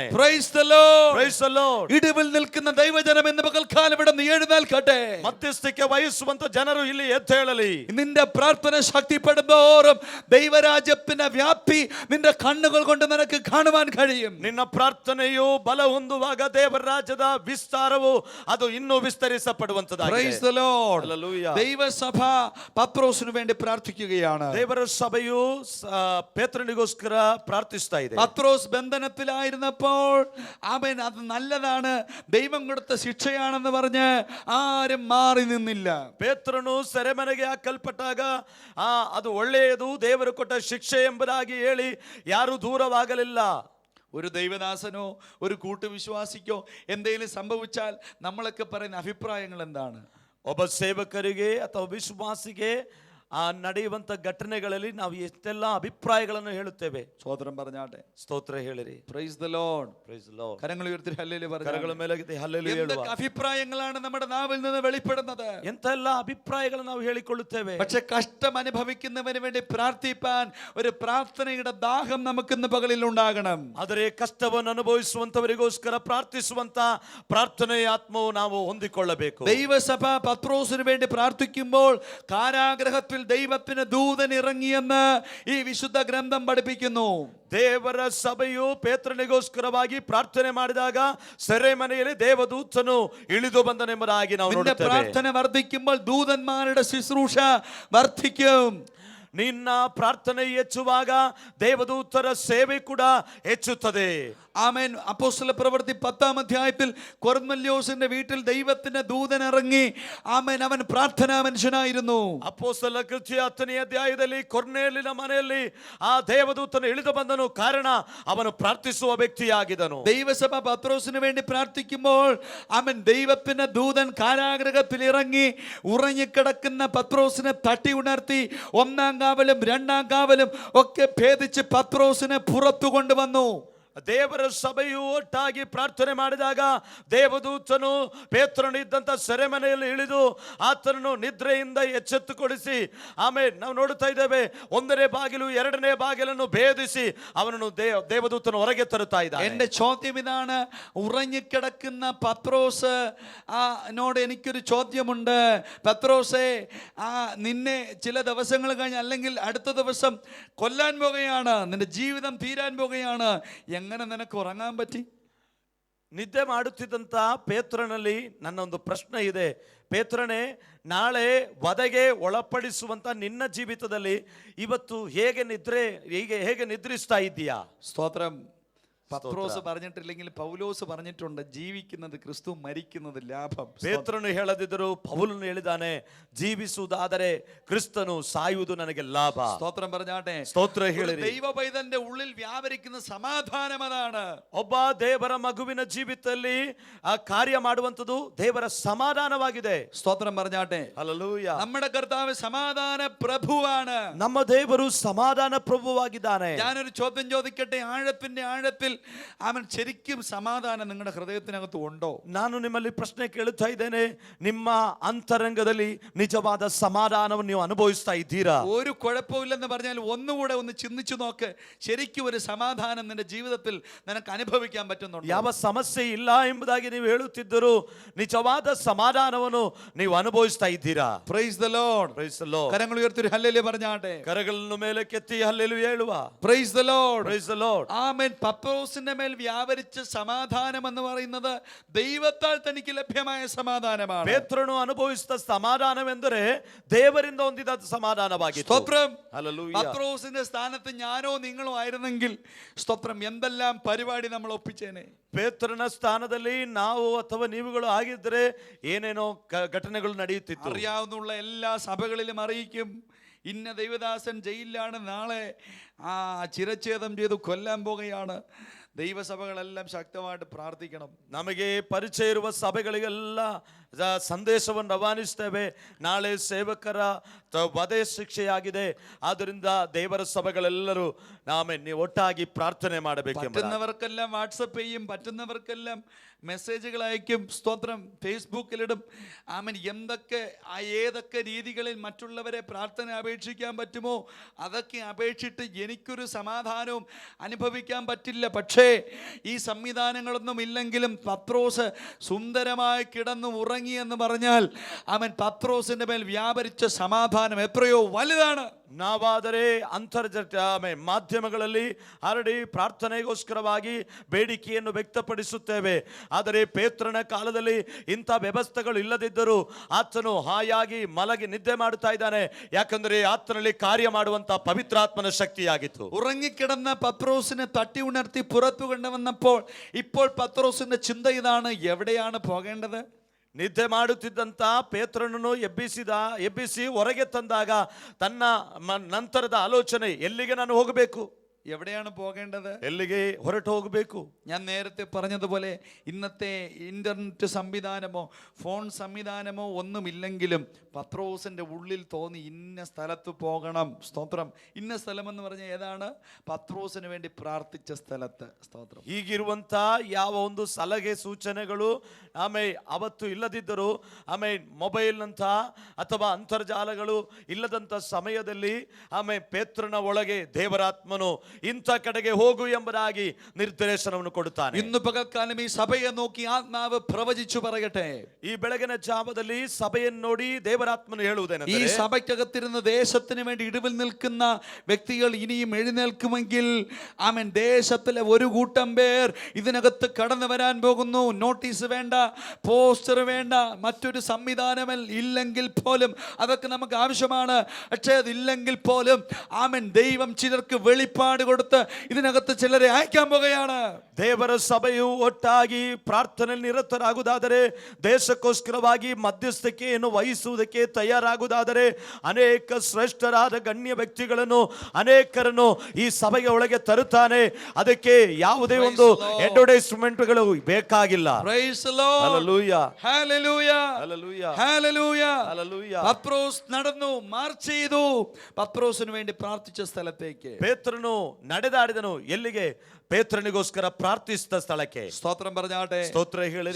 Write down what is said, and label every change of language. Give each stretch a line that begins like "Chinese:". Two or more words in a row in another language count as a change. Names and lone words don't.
English: Praise the Lord. Praise the Lord.
Malayalam: ഇടിവിൽ നിൽക്കുന്ന ദൈവജനം ഇന്ന് പകൽക്കാലം ഇവിടെ നിന്ന് എഴുന്നേൽക്കട്ടെ.
Kannada: മധ്യസ്ഥിಕೆ ವಹಿಸುವಂತ ಜನರು ಇಲ್ಲಿ ಎದ್ದೇಳಲಿ.
Malayalam: നിന്റെ പ്രാർത്ഥന ശക്തിപ്പെടുമ്പോറും ദൈവരാജ്യത്തിന്റെ വ്യാപ്തി നിന്റെ കണ്ണുകൾ കൊണ്ട് നിനക്ക് കാണുവാൻ കഴിയും.
Kannada: ನಿನ್ನ ಪ್ರಾರ್ಥನೆಯು ಬಲ ಹೊಂದುವಾಗ ದೇವರ ರಾಜ್ಯದ ವಿಸ್ತಾರವು ಅದು ಇನ್ನೂ ವಿಸ್ತರಿಸಪಡುವಂತದಾಗಿದೆ.
English: Praise the Lord. Hallelujah.
Malayalam: ദൈവസഭ പത്രോസിനു വേണ്ടി പ്രാർത്ഥിക്കുകയാണ്.
Kannada: ದೇವರ ಸಭೆಯು ಪೇತ್ರನಿಗೋಸ್ಕರ ಪ್ರಾರ್ಥಿಸ್ತಾ ಇದೆ.
Malayalam: പത്രോസ് ബന്ധനത്തിലായിരുന്നപ്പോൾ അവൻ അത് നല്ലതാണ്, ദൈവം കൊടുത്ത ശിക്ഷയാണെന്ന് പറഞ്ഞ് ആരും മാറി നിന്നില്ല.
Kannada: ಪೇತ್ರನು ಸೆರೆಮನೆಗೆ ಹಾಕಲ್ಪಟ್ಟಾಗ ಅದು ಒಳ್ಳೆಯದು, ದೇವರು ಕೊಟ್ಟ ಶಿಕ್ಷೆ ಎಂಬುದಾಗಿ ಹೇಳಿ ಯಾರು ದೂರವಾಗಲಿಲ್ಲ.
Malayalam: ഒരു ദൈവദാസനോ ഒരു കൂട്ടുവിശ്വാസിക്കോ എന്തെങ്കിലും സംഭവിച്ചാൽ നമ്മളൊക്കെ പറയുന്ന അഭിപ്രായങ്ങൾ എന്താണ്?
Kannada: ಒಬ್ಬ ಸೇವಕರಿಗೆ ಅಥವಾ ವಿಶ್ವಾಸಿಗೆ ನಡೆಯುವಂತ ಘಟನೆಗಳಲ್ಲಿ ನಾವು ಎಷ್ಟೆಲ್ಲ ಅಭಿಪ್ರಾಯಗಳನ್ನು ಹೇಳುತ್ತೇವೆ.
Malayalam: ಸ್ತೋತ್രം പറഞ്ഞാട്ടെ.
Kannada: ಸ್ತೋತ್ರ ಹೇಳಿರಿ.
English: Praise the Lord. Praise the Lord.
Malayalam: കരങ്ങൾ ഉയർത്തി ഹല്ലേലൂയ പറഞ്ഞാട്ടെ.
Kannada: ಕರಗಳ ಮೇಲೆತ್ತಿ ಹಲ್ಲೆಲೂಯ ಹೇಳುವ.
Malayalam: എന്തൊക്കെ അഭിപ്രായങ്ങളാണ് നമ്മുടെ നാവിൽ നിന്ന് വെളിപ്പെടുന്നത്?
Kannada: ಎಂತೆಲ್ಲ ಅಭಿಪ್ರಾಯಗಳನ್ನು ನಾವು ಹೇಳಿಕೊಳ್ಳುತ್ತೇವೆ.
Malayalam: പക്ഷെ കഷ്ടം അനുഭവിക്കുന്നവന് വേണ്ടി പ്രാർത്ഥിപ്പാൻ ഒരു പ്രാർത്ഥനയുടെ ദാഹം നമുക്ക് ഇന്ന് പകലിൽ ഉണ്ടാകണം.
Kannada: ಆದರೆ ಕಷ್ಟವನ್ನು ಅನುಭವಿಸುವಂತವರಿಗೋಸ್ಕರ ಪ್ರಾರ್ಥಿಸುವಂತ ಪ್ರಾರ್ಥನೆಯ ಆತ್ಮವು ನಾವು ಹೊಂದಿಕೊಳ್ಳಬೇಕು.
Malayalam: ദൈവസഭ പത്രോസിന് വേണ്ടി പ്രാർത്ഥിക്കുമ്പോൾ കാരാഗ്രഹത്തിൽ ദൈവത്തിന് ദൂതൻ ഇറങ്ങിയെന്ന് ഈ വിശുദ്ധ ഗ്രന്ഥം പഠിപ്പിക്കുന്നു.
Kannada: ದೇವರ ಸಭೆಯು ಪೇತ್ರನಿಗೋಸ್ಕರವಾಗಿ ಪ್ರಾರ್ಥನೆ ಮಾಡಿದಾಗ ಸೆರೆಮನೆಯಲ್ಲಿ ದೇವದೂತನು ಇಳಿದು ಬಂದನೆಂಬುದಾಗಿ ನಾವು ನೋಡುತ್ತೇವೆ.
Malayalam: പ്രാർത്ഥന വർദ്ധിക്കുമ്പോൾ ദൂതന്മാരുടെ ശുശ്രൂഷ വർദ്ധിക്കും.
Kannada: ನಿನ್ನ ಪ್ರಾರ್ಥನೆ ಹೆಚ್ಚುವಾಗ ದೇವದೂತರ ಸೇವೆ ಕೂಡ ಹೆಚ್ಚುತ್ತದೆ.
Malayalam: ആമേൻ. അപ്പോസ്തല പ്രവൃത്തി 10-ാം അധ്യായത്തിൽ കൊർന്നല്യോസിന്റെ വീട്ടിൽ ദൈവത്തിന്റെ ദൂതൻ ഇറങ്ങി. ആമേൻ. അവൻ പ്രാർത്ഥനാ മനുഷ്യനായിരുന്നു.
Kannada: ಅಪೊಸ್ತಲ ಕೃತ್ಯ 10ನೇ ಅಧ್ಯಾಯದಲ್ಲಿ ಕೊರ್ನೇಲಿನ ಮನೆಯಲ್ಲಿ ಆ ದೇವದೂತನು ಇಳಿದು ಬಂದನು. ಕಾರಣ ಅವನು ಪ್ರಾರ್ಥಿಸುವ ವ್ಯಕ್ತಿಯಾಗಿದ್ದನು.
Malayalam: ദൈവസഭ പത്രോസിന് വേണ്ടി പ്രാർത്ഥിക്കുമ്പോൾ അവൻ ദൈവത്തിന്റെ ദൂതൻ കാരാഗ്രഹത്തിൽ ഇറങ്ങി ഉറങ്ങിക്കിടക്കുന്ന പത്രോസിനെ തട്ടി ഉണർത്തി 1-ാം കാവലും 2-ാം കാവലും ഒക്കെ ഭേദിച്ച് പത്രോസിനെ പുറത്തു കൊണ്ടുവന്നു.
Kannada: ದೇವರ ಸಭೆಯು ಒಟ್ಟಾಗಿ ಪ್ರಾರ್ಥನೆ ಮಾಡಿದಾಗ ದೇವದೂತನು ಪೇತ್ರನು ಇದ್ದಂತ ಸೆರೆಮನೆಯಲ್ಲಿ ಇಳಿದು ಆತನನ್ನು ನಿದ್ರೆಯಿಂದ ಎಚ್ಚೆತ್ತುಗೊಳಿಸಿ ಆಮೇಲೆ ನಾವು ನೋಡುತ್ತಾ ಇದ್ದೇವೆ 1ನೇ ಬಾಗಿಲು 2ನೇ ಬಾಗಿಲನ್ನು ಭೇದಿಸಿ ಅವನನ್ನು ದೇವದೂತನು ಹೊರಗೆ ತರುತ್ತಾ ಇದ್ದಾನೆ.
Malayalam: എന്റെ ചോദ്യം ഇതാണ്, ഉറങ്ങിക്കിടക്കുന്ന പത്രോസ് നോട് എനിക്കൊരു ചോദ്യമുണ്ട്. പത്രോസേ, നിന്നെ ചില ദിവസങ്ങൾ കഴിഞ്ഞ് അല്ലെങ്കിൽ അടുത്ത ദിവസം കൊല്ലാൻ പോകുകയാണ്, നിന്റെ ജീവിതം തീരാൻ പോകുകയാണ്, എങ്ങനെ നിനക്ക് ഉറങ്ങാൻ പറ്റി?
Kannada: ನಿದ್ದೆ ಮಾಡುತ್ತಿದ್ದಂತ ಪೇತ್ರನಲ್ಲಿ ನನ್ನ ಒಂದು ಪ್ರಶ್ನೆ ಇದೆ. ಪೇತ್ರನೇ, ನಾಳೆ ವಧೆಗೆ ಒಳಪಡಿಸುವಂತ ನಿನ್ನ ಜೀವಿತದಲ್ಲಿ ಇವತ್ತು ಹೇಗೆ ನಿದ್ರಿಸ್ತಾ ಇದ್ದೀಯಾ?
Malayalam: സ്തോത്രം. പത്രോസ് പറഞ്ഞിട്ടില്ലെങ്കിൽ പൗലോസ് പറഞ്ഞിട്ടുണ്ട്, ജീവിക്കുന്നത് ക്രിസ്തു, മരിക്കുന്നത് ലാഭം.
Kannada: ಪೇತ್ರನು ಹೇಳದಿದ್ದರು, ಪೌಲನು ಹೇಳಿದಾನೆ, ಜೀವಿಸುವುದಾದರೆ ಕ್ರಿಸ್ತನು, ಸಾಯುವುದು ನನಗೆ ಲಾಭ.
Malayalam: സ്തോത്രം പറഞ്ഞാട്ടെ.
Kannada: ಸ್ತೋತ್ರ ಹೇಳಿರಿ.
Malayalam: ദൈവ പൈതന്റെ ഉള്ളിൽ വ്യാപരിക്കുന്ന സമാധാനം അതാണ്.
Kannada: ಒಬ್ಬ ದೇವರ ಮಗುವಿನ ಜೀವಿತದಲ್ಲಿ ಆ ಕಾರ್ಯ ಮಾಡುವಂತದ್ದು ದೇವರ ಸಮಾಧಾನವಾಗಿದೆ.
Malayalam: സ്തോത്രം പറഞ്ഞാട്ടെ.
Kannada: ಹಲ್ಲೆಲೂಯಾ.
Malayalam: നമ്മുടെ കർത്താവ് സമാധാന പ്രഭുവാണ്.
Kannada: ನಮ್ಮ ದೇವರು ಸಮಾಧಾನ ಪ್ರಭುವಾಗಿದ್ದಾನೆ.
Malayalam: ഞാനൊരു ചോദ്യം ചോദിക്കട്ടെ. ആഴത്തിന്റെ ആഴത്തിൽ അവൻ ശരിക്കും സമാധാനം നിങ്ങളുടെ ഹൃദയത്തിനകത്ത് ഉണ്ടോ?
Kannada: ನಾನು ನಿಮ್ಮಲ್ಲಿ ಪ್ರಶ್ನೆ ಕೇಳುತ್ತಾ ಇದ್ದೇನೆ, ನಿಮ್ಮ ಅಂತರಂಗದಲ್ಲಿ ನಿಜವಾದ ಸಮಾಧಾನವನ್ನು ನೀವು ಅನುಭವಿಸ್ತಾ ಇದ್ದೀರಾ?
Malayalam: ഒരു കുഴപ്പമില്ലെന്ന് പറഞ്ഞാൽ ഒന്നുകൂടെ ഒന്ന് ചിന്തിച്ചു നോക്ക്, ശരിക്കും ഒരു സമാധാനം നിന്റെ ജീവിതത്തിൽ നിനക്ക് അനുഭവിക്കാൻ പറ്റുന്നുണ്ടോ?
Kannada: ಯಾವ ಸಮಸ್ಯೆ ಇಲ್ಲ ಎಂಬುದಾಗಿ ನೀವು ಹೇಳುತ್ತಿದ್ದರೂ ನಿಜವಾದ ಸಮಾಧಾನವನ್ನು ನೀವು ಅನುಭವಿಸ್ತಾ ಇದ್ದೀರಾ?
English: Praise the Lord. Praise the Lord.
Malayalam: കരങ്ങൾ ഉയർത്തി ഒരു ഹല്ലേലൂയ പറഞ്ഞാട്ടെ.
Kannada: ಕರಗಳನ್ನು ಮೇಲೆ ಕೆತ್ತಿ ಹಲ್ಲೆಲೂಯ ಹೇಳುವ.
English: Praise the Lord. Praise the Lord.
Malayalam: ആമേൻ. പത്രോസിന്റെ മേൽ വ്യാപരിച്ച സമാധാനം എന്ന് പറയുന്നത് ദൈവത്താൽ തനിക്ക് ലഭ്യമായ സമാധാനമാണ്.
Kannada: ಪೇತ್ರನು ಅನುಭವಿಸಿದ ಸಮಾಧಾನವೆಂದರೆ ದೇವರಿಂದ ಹೊಂದಿದ ಸಮಾಧಾನವಾಗಿತ್ತು.
Malayalam: സ്തോത്രം.
Kannada: ಹಲ್ಲೆಲೂಯ.
Malayalam: പത്രോസിന്റെ സ്ഥാനത്ത് ഞാനോ നിങ്ങളോ ആയിരുന്നെങ്കിൽ സ്തോത്രം എന്തെല്ലാം പരിപാടി നമ്മൾ ഒപ്പിച്ചേനെ.
Kannada: ಪೇತ್ರನ ಸ್ಥಾನದಲ್ಲಿ ನಾವು ಅಥವಾ ನೀವುಗಳು ಆಗಿದ್ರೆ ಏನೇನೋ ಘಟನೆಗಳು ನಡೆಯುತ್ತಿತ್ತು.
Malayalam: അറിയാവുന്ന എല്ലാ സഭകളിലും അറിയിക്കും, ഇന്ന ദൈവദാസൻ ജയിലിലാണ്, നാളെ ചിരച്ഛേദം ചെയ്ത് കൊല്ലാൻ പോകുകയാണ്. ദൈവസഭകളെല്ലാം ശക്തമായിട്ട് പ്രാർത്ഥിക്കണം.
Kannada: ನಮಗೆ ಪರಿಚಯ ಇರುವ ಸಭೆಗಳಿಗೆಲ್ಲ ಸಂದೇಶವನ್ನು ರವಾನಿಸ್ತೇವೆ, ನಾಳೆ ಸೇವಕರ ವಧೆ ಶಿಕ್ಷೆಯಾಗಿದೆ, ಆದ್ದರಿಂದ ದೇವರ ಸಭೆಗಳೆಲ್ಲರೂ ನೀವು ಒಟ್ಟಾಗಿ ಪ್ರಾರ್ಥನೆ ಮಾಡಬೇಕು.
Malayalam: പറ്റുന്നവർക്കെല്ലാം വാട്സപ്പ് ചെയ്യും, പറ്റുന്നവർക്കെല്ലാം മെസ്സേജുകൾ അയക്കും. സ്തോത്രം. ഫേസ്ബുക്കിലിടും. ആമൻ. എന്തൊക്കെ ഏതൊക്കെ രീതികളിൽ മറ്റുള്ളവരെ പ്രാർത്ഥന അപേക്ഷിക്കാൻ പറ്റുമോ അതൊക്കെ അപേക്ഷിച്ചിട്ട് എനിക്കൊരു സമാധാനവും അനുഭവിക്കാൻ പറ്റില്ല. പക്ഷേ ഈ സംവിധാനങ്ങളൊന്നും ഇല്ലെങ്കിലും പത്രോസ് സുന്ദരമായി കിടന്നു ഉറങ്ങി എന്ന് പറഞ്ഞാൽ അവൻ പത്രോസിന്റെ മേൽ വ്യാപരിച്ച സമാധാനം എത്രയോ വലുതാണ്.
Kannada: ನಾವಾದರೆ ಮಾಧ್ಯಮಗಳಲ್ಲಿ ಹರಡಿ ಪ್ರಾರ್ಥನೆಗೋಸ್ಕರವಾಗಿ ಬೇಡಿಕೆಯನ್ನು ವ್ಯಕ್ತಪಡಿಸುತ್ತೇವೆ. ಆದರೆ ಪೇತ್ರನ ಕಾಲದಲ್ಲಿ ಇಂಥ ವ್ಯವಸ್ಥೆಗಳು ಇಲ್ಲದಿದ್ದರೂ ಆತನು ಹಾಯಾಗಿ ಮಲಗಿ ನಿದ್ದೆ ಮಾಡುತ್ತಾ ಇದ್ದಾನೆ, ಯಾಕಂದರೆ ಆತನಲ್ಲಿ ಕಾರ್ಯ ಮಾಡುವಂತ ಪವಿತ್ರಾತ್ಮನ ಶಕ್ತಿಯಾಗಿತ್ತು.
Malayalam: ഉറങ്ങിക്കിടന്ന പത്രോസിനെ തട്ടി ഉണർത്തി പുറത്തു കൊണ്ടുവന്നപ്പോൾ ഇപ്പോൾ പത്രോസിന്റെ ചിന്ത ഇതാണ്, എവിടെയാണ് പോകേണ്ടത്?
Kannada: ನಿದ್ದೆ ಮಾಡುತ್ತಿದ್ದಂತ ಪೇತ್ರನನ್ನು ಎಬ್ಬಿಸಿ ಹೊರಗೆ ತಂದಾಗ ತನ್ನ ನಂತರದ ಆಲೋಚನೆ, ಎಲ್ಲಿಗೆ ನಾನು ಹೋಗಬೇಕು,
Malayalam: എവിടെയാണ് പോകേണ്ടത്,
Kannada: ಎಲ್ಲಿಗೆ ಹೊರಟು ಹೋಗಬೇಕು?
Malayalam: ഞാൻ നേരത്തെ പറഞ്ഞതുപോലെ ഇന്നത്തെ ഇന്റർനെറ്റ് സംവിധാനമോ ഫോൺ സംവിധാനമോ ഒന്നുമില്ലെങ്കിലും പത്രോസിന്റെ ഉള്ളിൽ തോന്നി ഇന്ന സ്ഥലത്ത് പോകണം. സ്തോത്രം. ഇന്ന സ്ഥലമെന്ന് പറഞ്ഞാൽ ഏതാണ്? പത്രോസിന് വേണ്ടി പ്രാർത്ഥിച്ച സ്ഥലത്ത്. സ്തോത്രം.
Kannada: ಹೀಗಿರುವಂತ ಯಾವ ಒಂದು ಸಲಹೆ ಸೂಚನೆಗಳು ಅವತ್ತು ಇಲ್ಲದಿದ್ದರೂ ಮೊಬೈಲ್ ನಂತ ಅಥವಾ ಅಂತರ್ಜಾಲಗಳು ಇಲ್ಲದಂತ ಸಮಯದಲ್ಲಿ ಪೇತ್ರನ ಒಳಗೆ ದೇವರಾತ್ಮನು ಇಂಥ ಕಡೆಗೆ ಹೋಗು ಎಂಬುದಾಗಿ ನಿರ್ದೇಶನವನ್ನು ಕೊಡುತ್ತಾನೆ.
Malayalam: ഇന്ന് പകൽക്കാലം ഈ സഭയെ നോക്കി ആത്മാവ് പ്രവചിച്ചു പറയട്ടെ.
Kannada: ಈ ಬೆಳಗಿನ ಜಾವದಲ್ಲಿ ಸಭೆಯನ್ನು ನೋಡಿ ದೇವರಾತ್ಮನು
Malayalam: ഈ
Kannada: ಹೇಳುವುದೇನೆಂದರೆ,
Malayalam: സഭയ്ക്കകത്തിരുന്ന് ദേശത്തിന് വേണ്ടി ഇടിവിൽ നിൽക്കുന്ന വ്യക്തികൾ ഇനിയും എഴുന്നേൽക്കുമെങ്കിൽ ആമേൻ, ദേശത്തിലെ ഒരു കൂട്ടം പേർ ഇതിനകത്ത് കടന്നു വരാൻ പോകുന്നു. നോട്ടീസ് വേണ്ട, പോസ്റ്റർ വേണ്ട, മറ്റൊരു സംവിധാനം ഇല്ലെങ്കിൽ പോലും അതൊക്കെ നമുക്ക് ആവശ്യമാണ്. പക്ഷേ അതില്ലെങ്കിൽ പോലും ആമേൻ, ദൈവം ചിലർക്ക് വെളിപ്പാട് കൊടുത്ത് ഇതിനകത്ത് ചിലരെ അയക്കാൻ പോകുകയാണ്.
Kannada: ದೇವರ ಸಭೆಯು ಒಟ್ಟಾಗಿ ಪ್ರಾರ್ಥನೆಯಲ್ಲಿ ನಿರತರಾಗುವುದಾದರೆ, ದೇಶಕ್ಕೋಸ್ಕರವಾಗಿ ಮಧ್ಯಸ್ಥಿಕೆಯನ್ನು ವಹಿಸುವುದಕ್ಕೆ ತಯಾರಾಗುವುದಾದರೆ, ಅನೇಕ ಶ್ರೇಷ್ಠರಾದ ಗಣ್ಯ ವ್ಯಕ್ತಿಗಳನ್ನು ಅನೇಕರನ್ನು ಈ ಸಭೆಗೆ ಒಳಗೆ ತರುತ್ತಾನೆ. ಅದಕ್ಕೆ ಯಾವುದೇ ಒಂದು ಅಡ್ವರ್ಟೈಸ್ಮೆಂಟ್ಗಳು ಬೇಕಾಗಿಲ್ಲ.
English: Hallelujah. Hallelujah. Hallelujah. Hallelujah. Hallelujah.
Malayalam: പത്രോസ് നടന്നു, മാർച്ച് ചെയ്തു പത്രോസിന് വേണ്ടി പ്രാർത്ഥിച്ച സ്ഥലത്തേക്ക്.
Kannada: ಪೇತ್ರನು ನಡೆದಾಡಿದನು. ಎಲ್ಲಿಗೆ? ಪೇತ್ರನಿಗೋಸ್ಕರ ಪ್ರಾರ್ಥಿಸಿದ ಸ್ಥಳಕ್ಕೆ.
Malayalam: സ്തോത്രം പറഞ്ഞാട്ടെ.
Kannada: ಸ್ತೋತ್ರ ಹೇಳಿರಿ.